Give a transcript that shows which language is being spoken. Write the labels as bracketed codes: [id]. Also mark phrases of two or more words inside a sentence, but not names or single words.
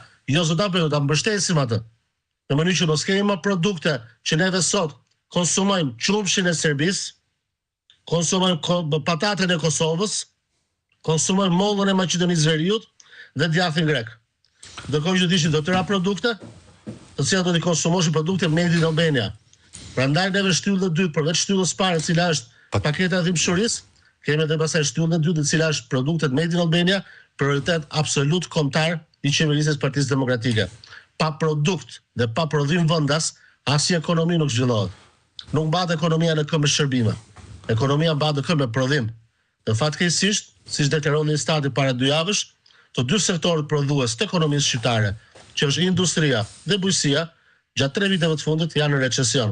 [sq] Jo zot apo do ta mbështesim atë. Në mënyrë që mos kemi më produkte që neve sot konsumojmë qumshin e Serbisë, konsumojmë patatën e Kosovës, konsumojmë mollën e Maqedonisë Veriut dhe djathin grek. Ndërkohë që dishin të tëra produkte, të cilat do të konsumoshin produkte [en] made in Albania. [sq] Prandaj neve shtyllën e dytë, përveç shtyllës parë, e cila është paketa e dhimbshurisë, kemi edhe pastaj shtyllën e dytë, e cila është produktet [en] made in Albania, [sq] prioritet absolut kombëtar i qeverisë së Partisë Demokratike. Pa produkt dhe pa prodhim vendas, asnjë ekonomi nuk zhvillohet. Nuk mbahet ekonomia në këmbë shërbime. Ekonomia mbahet në këmbë prodhim. Dhe fatkeqësisht, siç deklaroi Stati para 2 javësh, të dy sektorët prodhues të ekonomisë shqiptare, që është industria dhe bujqësia, gjatë 3 viteve të fundit janë në recesion.